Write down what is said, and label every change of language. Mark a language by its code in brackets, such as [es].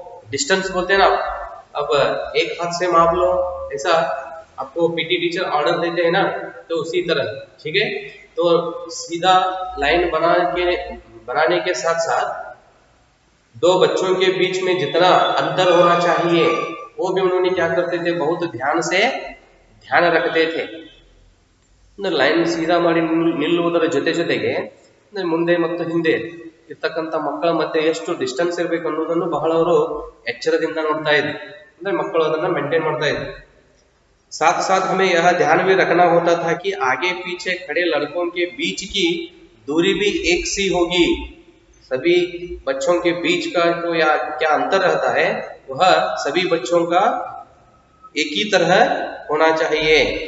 [hi] Distance बोलते हैं ना, अब एक हाथ से माप लो, ऐसा आपको पीटी टीचर ऑर्डर देते हैं ना, तो उसी तरह। ठीक है, तो सीधा लाइन बना के बनाने के साथ साथ दो बच्चों के बीच में जितना अंतर होना चाहिए वो भी उन्होंने क्या करते थे, बहुत ध्यान से ध्यान रखते थे. [kn] ಅಂದ್ರೆ ಲೈನ್ ಸೀದಾ ಮಾಡಿ ನಿಲ್ಲುವುದರ ಜೊತೆ ಜೊತೆಗೆ ಅಂದ್ರೆ ಮುಂದೆ ಮತ್ತು ಹಿಂದೆ ಇರ್ತಕ್ಕಂಥ ಮಕ್ಕಳ ಮಧ್ಯೆ ಎಷ್ಟು ಡಿಸ್ಟೆನ್ಸ್ ಇರಬೇಕು ಅನ್ನೋದನ್ನು ಬಹಳ ಅವರು ಎಚ್ಚರದಿಂದ ನೋಡ್ತಾ ಇದ್ರು. ಅಂದ್ರೆ ಮಕ್ಕಳು ಅದನ್ನ ಮೇಂಟೈನ್ ಮಾಡ್ತಾ ಇದ್ರು. [hi] साथ साथ हमें यह ध्यान भी रखना होता था कि आगे पीछे खड़े लड़कों के बीच की दूरी भी एक सी होगी. सभी बच्चों के बीच का तो या क्या अंतर रहता है वह सभी बच्चों का एक ही तरह होना चाहिए.